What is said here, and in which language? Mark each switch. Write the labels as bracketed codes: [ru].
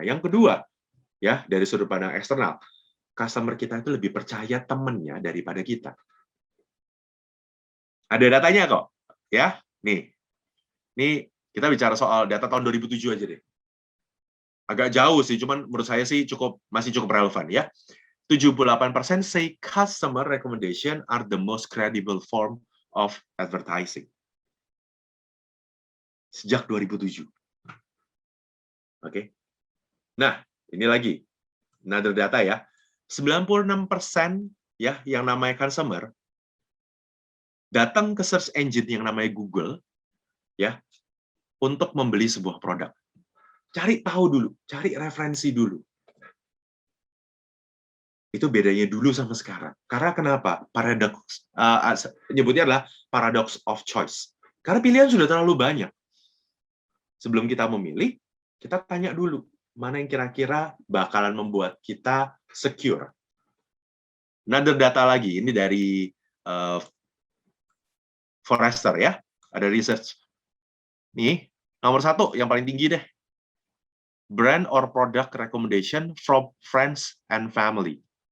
[id] Yang kedua, ya dari sudut pandang eksternal, customer kita itu lebih percaya temennya daripada kita. Ada datanya kok, ya. Nih kita bicara soal data tahun 2007 aja deh. Agak jauh sih, cuman menurut saya sih masih cukup relevan ya. [en] 78% say customer recommendation are the most credible form of advertising. [id] Sejak 2007. Oke. Nah, ini lagi. [en] Another data [id] ya. 96% ya yang namanya customer datang ke search engine yang namanya Google ya untuk membeli sebuah produk. Cari tahu dulu, cari referensi dulu. Itu bedanya dulu sama sekarang. Karena kenapa? Paradox nyebutnya adalah [en] paradox of choice. [id] Karena pilihan sudah terlalu banyak. Sebelum kita memilih, kita tanya dulu, mana yang kira-kira bakalan membuat kita secure. [en] Another data [id] lagi, ini dari Forrester ya, ada research. Nih, nomor 1, yang paling tinggi deh. [en] Brand or product recommendation from friends and family.